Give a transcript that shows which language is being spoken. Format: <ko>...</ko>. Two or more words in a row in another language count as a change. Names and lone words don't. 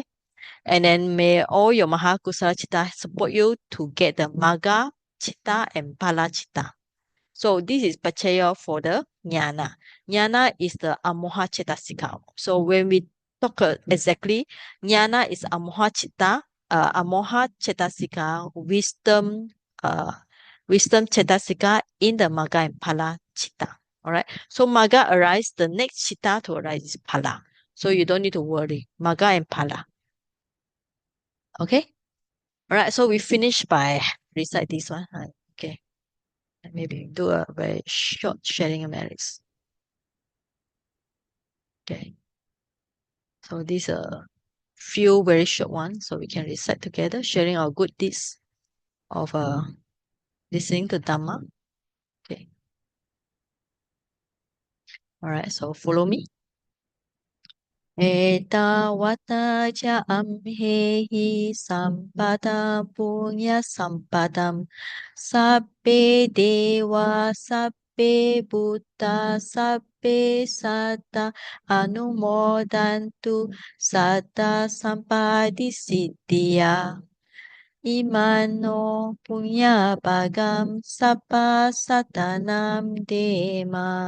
<en>And then may all your</en> <pi>mahakusala chitta</pi> <en>support you to get the</en> <pi>maga chitta</pi> <en>and</en> <pi>pala chitta.</pi> <en>So this is pachaya for the jnana. Jnana is the</en> <pi>amoha cetasika.</pi> <en>So when we talk exactly, jnana is</en> <pi>amoha chitta, amoha cetasika,</pi> <en>wisdom cetasika in the maga and</en> <pi>pala chitta.</pi> <en>All right. So Maga arise, the next Citta to arise is Pala. So you don't need to worry. Maga and Pala. Okay. All right. So we finish by recite this one. Okay. And maybe do a very short sharing of merits. Okay. So these are few very short ones, so we can recite together, sharing our good deeds of listening to Dhamma. Okay. All right. So follow me.</en> <pi>Etawata cha amhehi sampadam punya sampadam sabbe dewa sabbe buddha sabbe satta anumodantu satta sampadi siddhya Imano punya bagam sapa satanam dema.</pi>